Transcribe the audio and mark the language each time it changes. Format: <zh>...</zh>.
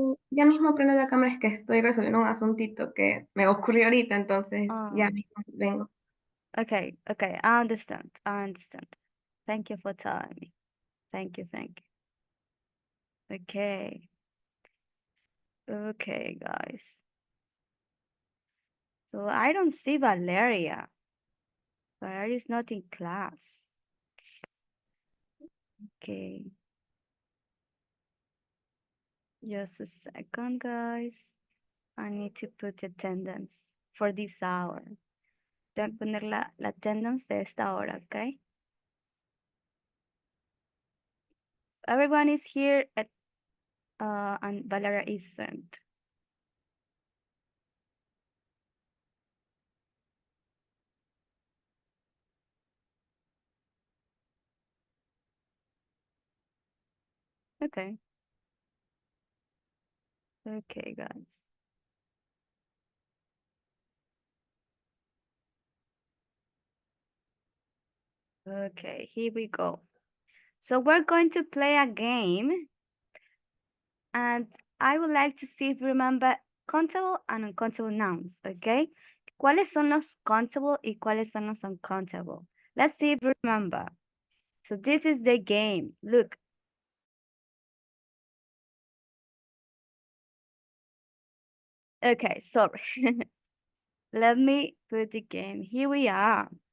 <es>ya mismo prendo la cámara, es que estoy resolviendo un asuntito que me ocurrió ahorita, entonces ya Oh, mismo vengo.</es> <en>okay, okay. I understand. I understand. Thank you for telling me. Thank you, thank you. Okay. Okay, guys. So I don't see Valeria. Valeria is not in class. Okay. Just a second, guys. I need to put attendance for this hour.</en> <es>Tengo que poner la attendance de esta hora, okay?</es> <en>Everyone is here at and Valeria isn't. Okay. Okay, guys. Okay, here we go. So we're going to play a game, and I would like to see if you remember countable and uncountable nouns, okay?</en> <es>¿Cuáles son los countable y cuáles son los uncountable?</es> <en>Let's see if you remember. So this is the game. Look. Okay, sorry. Let me put the game. Here we are.</en>